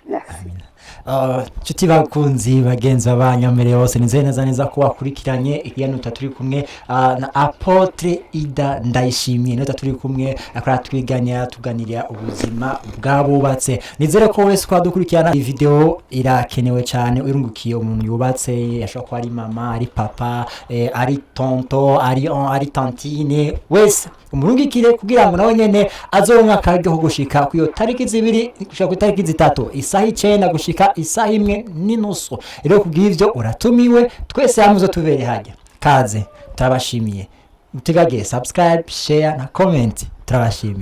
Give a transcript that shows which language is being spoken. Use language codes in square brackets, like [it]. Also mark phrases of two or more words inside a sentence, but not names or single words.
[rn] nshuti bakunzi bagenzi babanyamere bose nizeye neza ko wakurikiranye ikiganiro turi kumwe na Apotre Ida Ndayishimiye niyo turi kumwe akora tuganira ubuzima bw'abubatse. Nizere ko wese kwadukurikirana iyi video irakenewe cyane urungukiye umuntu yubatse yashobora kuba ari mama ari papa ari tonto ari tantine wese umurungikire kugira ngo nawe nyene azoronka akaryo ko gushika ku iyo tariki zibiri gushika ku tariki zitatu isaha 9 gushika isaha 1:30. Rero kubw'ivyo uratumiwe twese hamwe tubere hajya kaze. Turabashimiye mutegage [en] subscribe share [rn] na comment.